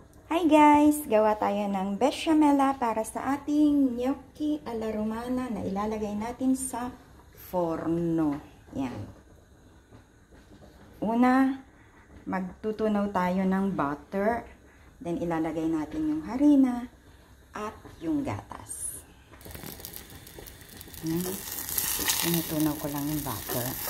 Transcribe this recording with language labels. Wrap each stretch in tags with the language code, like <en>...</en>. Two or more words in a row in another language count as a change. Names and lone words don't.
<en>Hi guys!</en> <tl>Gawa tayo ng bechamela para sa ating</tl> <it>gnocchi alla romana</it> <tl>na ilalagay natin sa forno. Yan. Una, magtutunaw tayo ng butter. Then ilalagay natin yung harina at yung gatas. Tinutunaw ko lang yung butter.</tl>